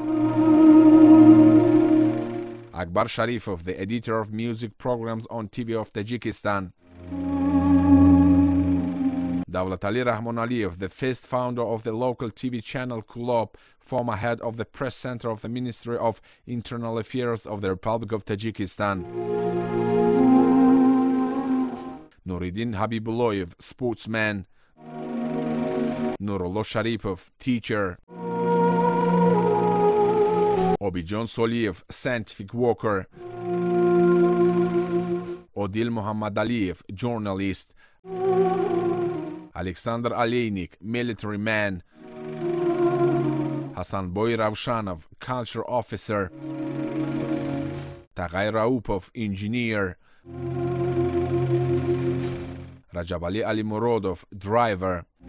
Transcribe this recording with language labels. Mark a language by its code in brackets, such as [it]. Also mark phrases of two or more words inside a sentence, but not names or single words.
[en] Akbar Sharifov, the editor of music programs on TV of Tajikistan. Davlat Ali Rahmon Aliyev, the first founder of the local TV channel Kulab, former head of the press center of the Ministry of Internal Affairs of the Republic of Tajikistan. Nuruddin Habibullayev, sportsman. Nurullo Sharipov, teacher. Obijon Soliev, scientific worker. Odil Muhammad Aliyev, journalist. Alexander Aleynik, military man. Hasanboy Ravshanov, culture officer. Taghay Raupov, engineer. Rajab Ali Alimurodov, driver.